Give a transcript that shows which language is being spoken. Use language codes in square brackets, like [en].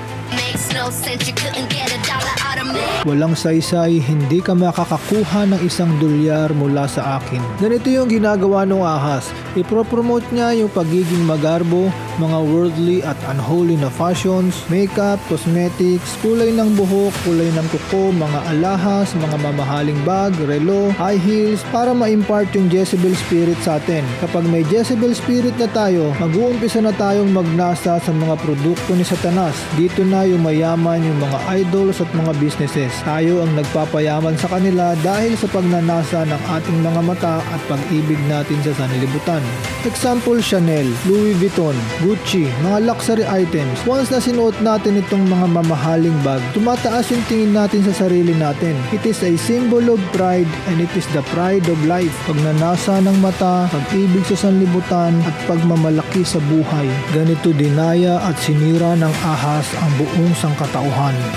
[en] Makes no sense, you couldn't get a dollar out of me. [tl] Walang saysay, hindi ka makakakuha ng isang dolyar mula sa akin. Ganito yung ginagawa ng ahas. Ipropromote niya yung pagiging magarbo, mga worldly at unholy na fashions, makeup, cosmetics, kulay ng buhok, kulay ng kuko, mga alahas, mga mamahaling bag, relo, high heels, para ma-impart yung Jezebel spirit sa atin. Kapag may Jezebel spirit na tayo, mag-uumpisa na tayong magnasa sa mga produkto ni Satanas. Dito na yung mayaman yung mga idols at mga businesses. Tayo ang nagpapayaman sa kanila dahil sa pagnanasa ng ating mga mata at pag-ibig natin sa sanlibutan. Example, Chanel, Louis Vuitton, Gucci, mga luxury items. Once na sinuot natin itong mga mamahaling bag, tumataas yung tingin natin sa sarili natin. [en] It is a symbol of pride and it is the pride of life. [tl] Pagnanasa ng mata, pag-ibig sa sanlibutan at pagmamalaki sa buhay. Ganito dinaya at sinira ng ahas ang buong sangkatauhan.